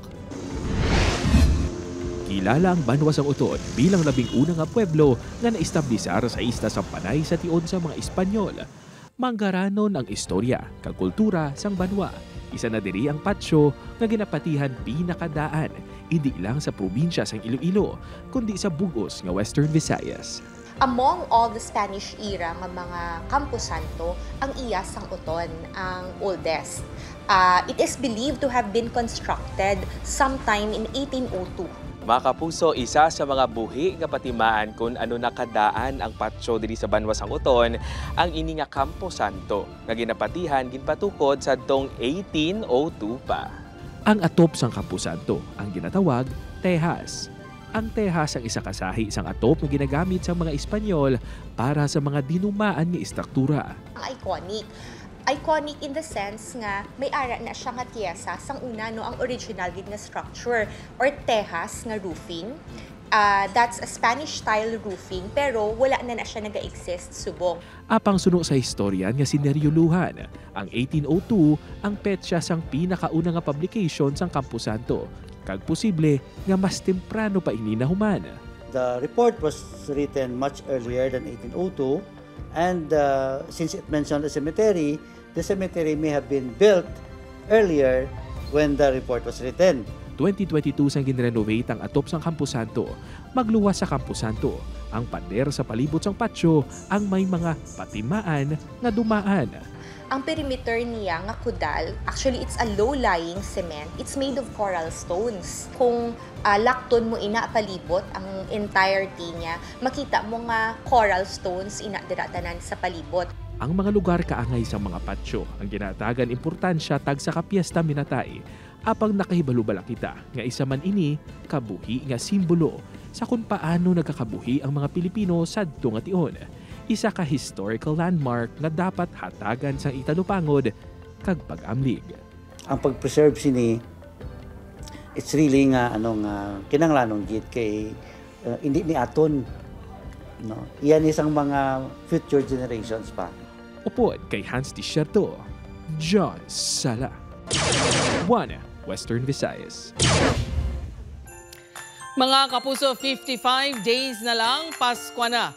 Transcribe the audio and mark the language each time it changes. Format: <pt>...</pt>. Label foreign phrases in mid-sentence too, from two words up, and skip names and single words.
<hil>Kilala ang Banwa sang Uton bilang labing unang nga pueblo nga naistablisar sa isla sa Panay sa tion sa mga Espanyol. Manggaranon ang istorya kag kultura sang Banwa. Isa na diri ang patio nga ginapatihan pinakadaan hindi lang sa probinsya sang Iloilo kundi sa bugos nga Western Visayas.</hil> <en>Among all the Spanish era</en> <hil>nga mga Campo Santo, ang iya sang Uton ang oldest.</hil> <en>It is believed to have been constructed sometime in 1802.</en> <hil>Mga kapuso, isa sa mga buhi nga patimaan kung ano nakadaan ang patio diri sa Banwa sang Uton, ang ini nga Campo Santo nga ginapatihan ginpatukod sa tong 1802 pa. Ang atop sang Campo Santo ang ginatawag Tejas. Ang Tejas ang isa kasahi isang atop na ginagamit sa mga Espanyol para sa mga dinumaan nga istruktura. Ang iconic.</hil> <en>Iconic in the sense</en> <hil>nga may ara na siya nga tiyesa sang una no ang original gid nga</hil> <en>structure or</en> <hil>Tejas nga roofing.</hil> <en>That's a Spanish-style roofing,</en> <hil>pero wala na siya nag-exist subong. Apang suno sa historian nga sineryoluhan, ang 1802 ang petsa sang pinakauna nga publication sang Camposanto, kag posible nga mas temprano pa ini nahuman.</hil> <en>The report was written much earlier than 1802, and since it mentioned the cemetery may have been built earlier when the report was written.</en> <hil>2022 sang ginrenovate ang atop sang Camposanto. Magluwas sa Camposanto, ang pader sa palibot sang patio ang may mga patimaan nga dumaan. Ang perimeter niya nga kudal,</hil> <en>actually it's a low-lying cement. It's made of coral stones.</en> <hil>Kung lakton mo ina palibot ang entirety niya, makita mo nga</hil> <en>coral stones</en> <hil>ina diratanan sa palibot. Ang mga lugar kaangay sa mga patio ang ginatagan importansya tag sa kapiesta minatay. Apang nakahibalubala kita nga isa man ini kabuhi nga simbolo sa kung paano nagkakabuhi ang mga Pilipino sadto nga tion. Isa ka</hil> <en>historical landmark</en> <hil>nga dapat hatagan sa italupangod kag pag-amlig. Ang pag-preserve sini,</hil> <en>it's really</en> <hil>nga kinanglanong gid kay hindi ni aton, no. Iyan isang mga</hil> <en>future generations</en> <hil>pa. Upod kay Hans Desierto, John Sala, One Western Visayas. Mga kapuso, 55 days na lang, Pasko na.</hil>